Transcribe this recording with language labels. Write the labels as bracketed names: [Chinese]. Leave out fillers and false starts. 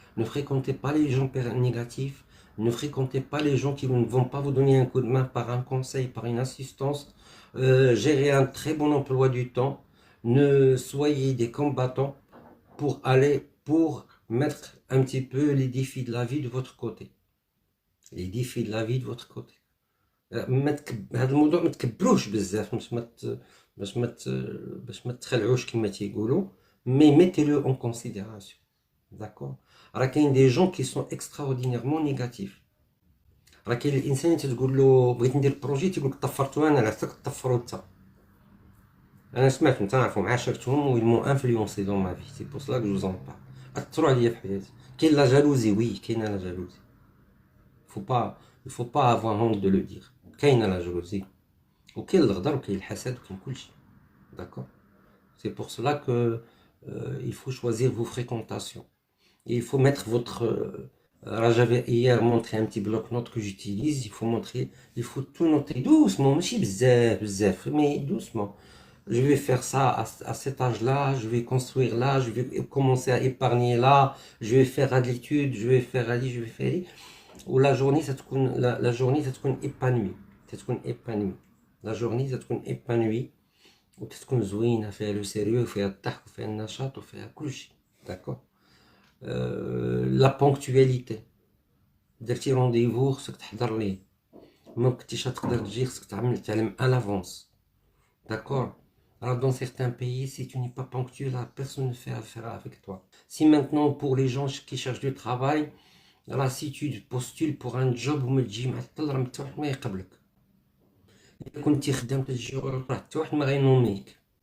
[French] Ne fréquentez pas les gens négatifs. Ne fréquentez pas les gens qui ne vont pas vous donner un coup de main par un conseil, par une assistance. Gérez un très bon emploi du temps. Ne soyez des combattants pour mettre un petit peu les défis de la vie de votre côté. Les défis de la vie de votre côté. [Arabic] هذا الموضوع ما تكبروش بزاف باش ما تخلعوش كما تيقولوا. [French] مي mettez-le en considération. D'accord. [Arabic] راه كاين [French] دي جون كي سون اكستراوردينيرمون نيجاتيف. [Arabic] راه كاين الانسان تقول له بغيت ندير بروجي تيقول لك طفرتو انا عرفتك تطفروا انت. انا سمعت نعرفهم عاشرتهم ويلمو انفلونسي دون ما في. [French] سي بور سلا كو جو زون با [Arabic] اثروا عليا في حياتي. كاين لا جالوزي، وي كاينه لا جالوزي. [French] faut pas avoir honte de le dire. [Arabic] كاينه لا جالوزي وكاين الغدر وكاين الحسد وكاين كلشي. [French] D'accord. C'est pour cela que il faut choisir vos fréquentations. Et il faut mettre votre j'avais hier montré un petit bloc-notes que j'utilise. Il faut tout noter doucement, mais doucement. Je vais faire ça à cet âge-là, je vais construire là, je vais commencer à épargner là, je vais faire à l'étude, je vais faire à je vais faire ou la journée ça te la journée ça te épanouie. La journée ça te épanouie. [Arabic] وتكون زوينه فيها لو سيريو وفيها الضحك وفيها النشاط وفيها كلشي. داكور. لا بونكتواليتي. درتي رونديفو خصك تحضر ليه، ما كنتيش تقدر تجي خصك تعلم [French] à l'avance. D'accord. Alors dans certains pays, si tu n'es pas ponctuel, la personne ne fait affaire avec toi. Si maintenant pour les gens qui cherchent du travail, alors si tu postules pour un job [Arabic] وما تجي معطل راه حتى واحد ما يقبلك. كنتي خدام تجي راه حتى واحد ما غينوميك.